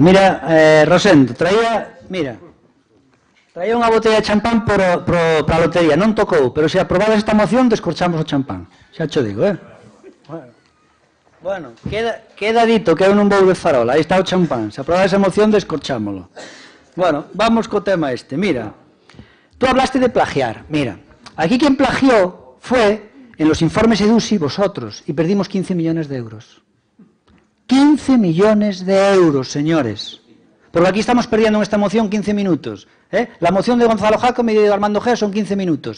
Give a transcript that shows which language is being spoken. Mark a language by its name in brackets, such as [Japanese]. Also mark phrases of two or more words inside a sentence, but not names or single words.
[Galician] Mira, Rosendo, traía unha botella de champán para a lotería, non tocou, pero se aprobada esta moción, descorchamos o champán. Xa cho digo, Bueno, queda dito que eu non vou de farola, aí está o champán. Se aprobada esa moción, descorchámolo. Bueno, vamos co tema este. [Spanish] Mira, tú hablaste de plagiar. Mira, aquí quien plagió fue en los informes EDUSI vosotros, y perdimos 15 millones de euros. 15 millones de euros, señores. Porque aquí estamos perdiendo en esta moción 15 minutos. La moción de Gonzalo Jácome y de Armando Gea son 15 minutos.